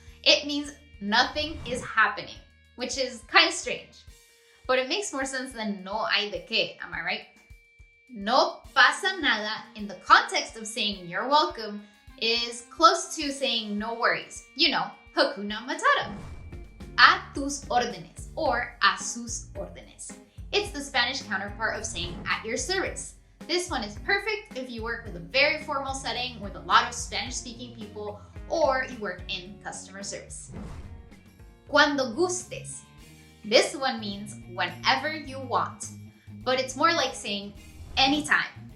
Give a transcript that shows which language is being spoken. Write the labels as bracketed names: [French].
[English] It means nothing is happening, which is kind of strange. But it makes more sense than [Spanish] no hay de qué, [English] am I right? [Spanish] No pasa nada [English] in the context of saying you're welcome is close to saying no worries. You know, Hakuna Matata. [Spanish] A tus órdenes [English] or [Spanish] a sus órdenes. [English] It's the Spanish counterpart of saying at your service. This one is perfect if you work with a very formal setting with a lot of Spanish-speaking people or you work in customer service. [Spanish] Cuando gustes. [English] This one means whenever you want, but it's more like saying anytime.